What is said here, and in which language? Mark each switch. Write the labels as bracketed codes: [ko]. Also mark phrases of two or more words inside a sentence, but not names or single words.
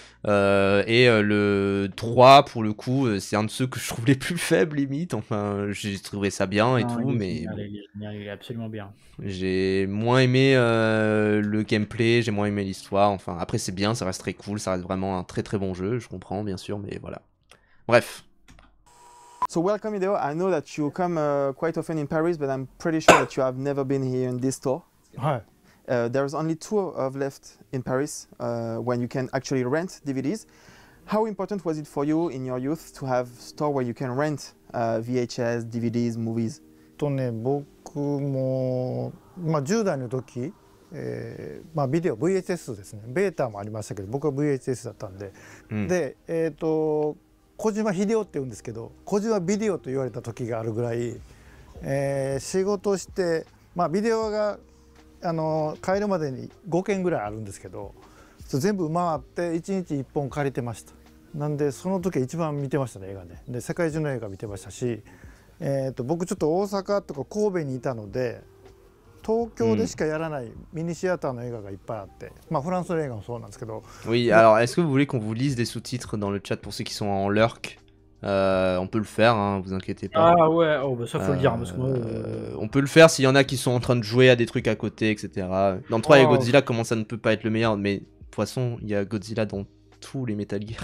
[fr] Et le 3, pour le coup, c'est un de ceux que je trouve les plus faibles, limite. Enfin, j'ai trouvé ça bien et tout, mais. Il est absolument bien. J'ai moins aimé le gameplay, j'ai moins aimé l'histoire. Enfin, après, c'est bien, ça reste très cool, ça reste vraiment un très très bon jeu, je comprends, bien sûr, mais voilà. Bref. [en] So welcome Hideo, I know that you come quite often in Paris, but I'm pretty sure that you have never been here in this store. [ja] はい。 [en] There's only 2 of left in Paris when you can actually rent DVDs. How important was it for you in your youth to have a store where you can rent VHS, DVDs, movies? [ja] 僕も、10代の時、ビデオ VHS ですね。ベータもありましたけど、僕は VHS だったんで、で、小島秀夫って言うんですけど、小島ビデオと言われた時があるぐらい、仕事して、ビデオが帰るまでに5件ぐらいあるんですけど、全部回って1日1本借りてました。なんでその時は一番見てましたね、映画ね。で世界中の映画見てましたし、僕ちょっと大阪とか神戸にいたので、東京でしかやらないミニシアターの映画がいっぱいあって、フランスの映画もそうなんですけど。 [fr] Oui, alors est-ce que vous voulez qu'on vous lise des sous-titres dans le chat pour ceux qui sont en lurk? On peut le faire, hein, vous inquiétez pas. Ah ouais, oh, bah ça faut le dire. Parce que moi, on peut le faire s'il y en a qui sont en train de jouer à des trucs à côté, etc. Dans le 3, il y a Godzilla, comment ça ne peut pas être le meilleur? Mais de toute façon, il y a Godzilla dans tous les Metal Gear.